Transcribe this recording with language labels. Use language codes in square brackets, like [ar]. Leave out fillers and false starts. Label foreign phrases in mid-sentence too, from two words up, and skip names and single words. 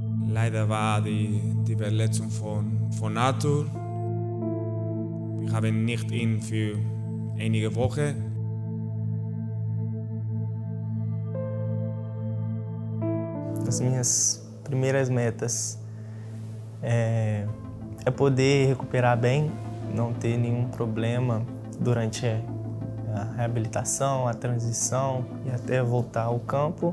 [de] Leider war die Verletzung von Arthur. Wir haben nicht ihn für einige Wochen. [pt] As minhas primeiras metas é poder recuperar bem, não ter nenhum problema durante a reabilitação, a transição e até voltar ao campo.